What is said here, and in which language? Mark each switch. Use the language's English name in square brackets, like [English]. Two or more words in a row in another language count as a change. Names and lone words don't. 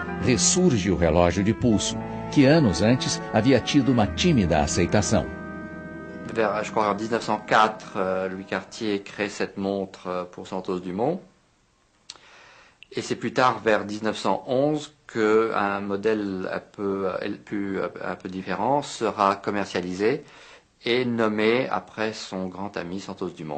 [Portuguese] Ressurge o relógio de pulso, que anos antes havia tido uma tímida aceitação. [French] je crois en 1904, Louis Cartier crée cette montre pour Santos Dumont. Et c'est plus tard, vers 1911, qu'un modèle un peu différent sera commercialisé et nommé après son grand ami Santos Dumont.